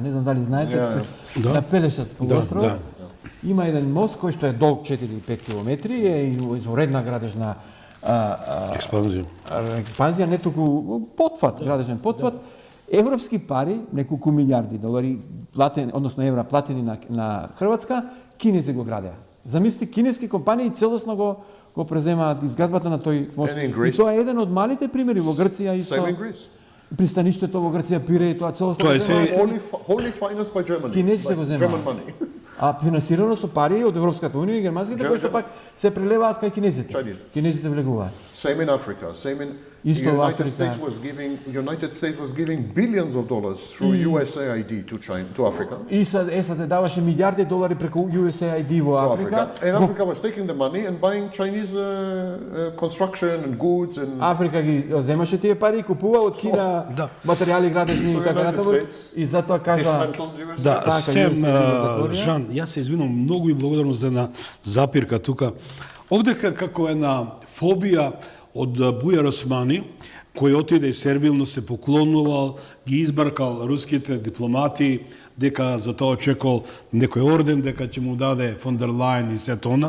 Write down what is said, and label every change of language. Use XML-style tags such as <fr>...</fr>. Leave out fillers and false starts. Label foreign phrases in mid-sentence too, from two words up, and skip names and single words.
<mk>Не знам дали знаете, на Пелешац полуостров. Има еден мост кој што е долг 4-5 километри, е изоредна градежна експанзија, не толку потфат, градежен потфат. Европски пари, неколку милиарди долари платени, односно евра платени на Хрватска, кинези го градеа. Замисли, кинески компании целосно го преземаат изградбата на тој мост. И тоа е еден од малите примери во Грција исто.</mk> <en>Same in Greece.</en> <mk>Пристаништето во Грција Пире и тоа целосно. Тоа е се</mk> <en>Wholly financed by Germany.</en> <mk>Кинезите го</mk> <en>By</en> <mk>земаат.</mk> <en>German money.</en> <mk>А финансирано со пари од Европската унија и германските, кои што пак се прелеваат кај кинезите.</mk> <en>Chinese.</en> <mk>Кинезите влегуваат.</mk> <en>Same in Africa. Same in</en> <mk>Isto во</mk> <en>United</en> <mk>Африка.</mk> <en>United States was giving billions of dollars through USAID to Africa.</en> <mk>И САД даваше милиарди долари преку USAID во</mk> <en>To</en> <mk>Африка.</mk> <en>Africa. And Africa was taking the money and buying Chinese construction and goods and</en> <mk>Африка ги земаше тие пари и купува од Кина материјали градежни и</mk> <en>So</en> <mk>така</mk> <en>United</en> <mk>натаму.</mk> <en>States</en> <mk>И затоа кажа</mk> <en>dismantled USA.</en> <mk>Да, Така, Сем, USAID го затворија. Жан, јас се извинувам многу и благодарно за една запирка тука. Овдека како една фобија од Бујар Османи, кој отиде сервилно се поклонувал, ги избркал руските дипломати, дека за тоа очекувал некој орден, дека ќе му даде фон дер Лајен и сето она.</mk>